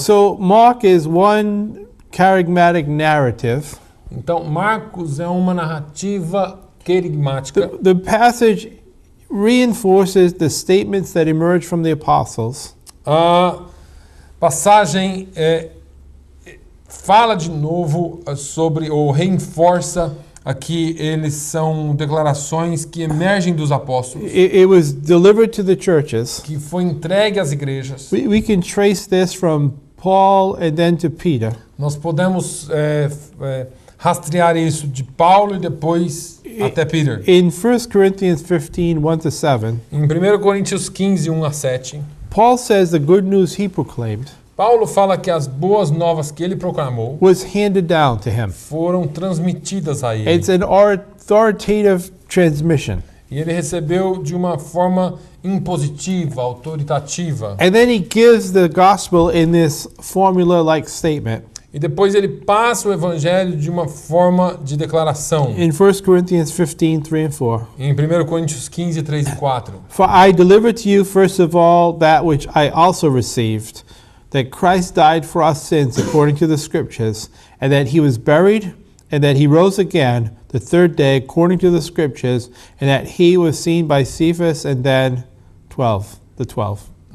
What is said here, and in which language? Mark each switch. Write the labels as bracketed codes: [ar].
[en] So Mark is one charismatic narrative. [pt] Então, Marcos é uma narrativa querigmática. [en] The passage reinforces the statements that emerge from the apostles. [pt] A passagem fala de novo sobre, ou reforça aqui, eles são declarações que emergem dos apóstolos, [en] It was delivered to the churches. [pt] que foi entregue às igrejas. [en] We can trace this from Paul and then to Peter. [pt] Nós podemos rastrear isso de Paulo e depois até Peter. [en] In 1 Corinthians 15, 1-7, [pt] Em 1 Coríntios 15, 1-7, [en] Paul says the good news he proclaimed [pt] Paulo fala que as boas novas que ele proclamou [en] was handed down to him. [pt] foram transmitidas a ele. [en] It's an authoritative transmission. [pt] E ele recebeu de uma forma impositiva, autoritativa. [en] And then he gives the gospel in this formula-like statement. [pt] E depois ele passa o evangelho de uma forma de declaração. [en] In 1 Corinthians 15, 3 and 4. [pt] Em 1 Coríntios 15, 3 e 4. [en] For I delivered to you first of all that which I also received, that Christ died for our sins according to the Scriptures, and that he was buried, and that he rose again the third day according to the Scriptures, and that he was seen by Cephas and then the 12.